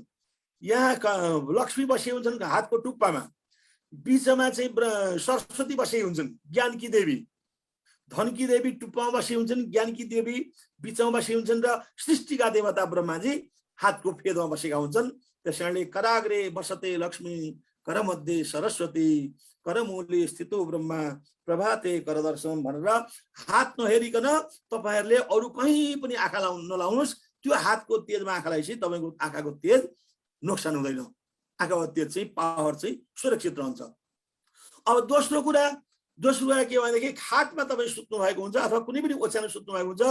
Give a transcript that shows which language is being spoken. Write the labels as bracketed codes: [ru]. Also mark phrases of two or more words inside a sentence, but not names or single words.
[ne] यहाँ लक्ष्मी बसेका हुन्छन् हातको टुप्पामा, बीचमा चाहिँ सरस्वती बसेकी हुन्छन्, ज्ञानकी देवी, धनकी देवी टुप्पामा बसेकी हुन्छन्, ज्ञानकी देवी बीचमा बसेकी हुन्छन् र सृष्टिका देवता ब्रह्माजी हातको फेदमा बसेका हुन्छन्। त्यसैले [sa] कराग्रे बसते लक्ष्मी करमध्ये सरस्वती करमूले स्थितो ब्रह्मा प्रभाते करदर्शन [ne] भनेर हात नहेरिकन तपाईहरुले अरु कहीं पनि आँखा नलाउनुस्। त्यो हातको तेजमा आँखा लगाएपछि तपाईको आँखाको तेज नोक्सान हुँदैन, आँखाको तेज चाहिँ पावर चाहिँ सुरक्षित रहन्छ। अब दोस्रो कुरा के भनेदेखि खाटमा तपाई सुत्नु भएको हुन्छ अथवा कुनै पनि ओछ्यानमा सुत्नु भएको हुन्छ।